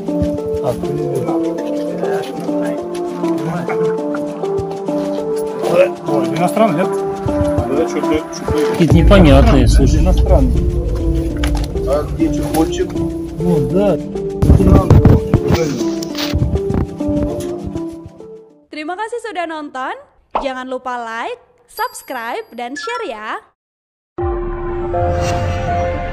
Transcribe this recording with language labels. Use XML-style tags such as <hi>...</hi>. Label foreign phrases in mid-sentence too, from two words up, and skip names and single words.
<ru>Ой, это иностранный, нет? Да, что-то... Какие-то непонятные, слушай. Иностранный. А где чехольчик? Вот, да. Это надо,</ru> <id>Terima kasih sudah nonton. Jangan lupa like, subscribe, dan share ya.</id>